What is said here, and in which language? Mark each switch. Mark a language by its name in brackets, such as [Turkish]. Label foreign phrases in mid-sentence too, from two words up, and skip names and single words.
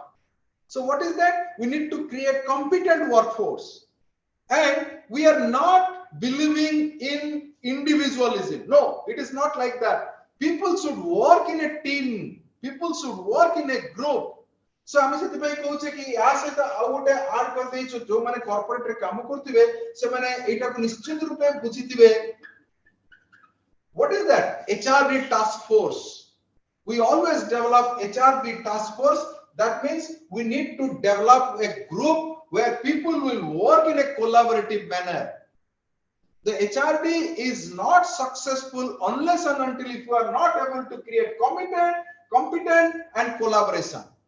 [English] So what is that? We need to create competent workforce. And we are not believing in individualism. No, it is not like that. People should work in a team. People should work in a group. [Odia] So ଆମେ ସେଥିପାଇଁ କହୁଛେ କି ୟା ସହିତ ଆଉ ଗୋଟେ ଆଡ୍ କରିଦେଇଛୁ ଯୋଉମାନେ କର୍ପୋରେଟ୍ ରେ କାମ କରୁଥିବେ ସେମାନେ ଏଇଟାକୁ ନିଶ୍ଚିତ ରୂପେ ବୁଝିଥିବେ. [English] What is that? HRD task force. We always develop HRD task force That means we need to develop a group where people will work in a collaborative manner. The HRD is not successful unless and until if you are not able to create competent and collaboration.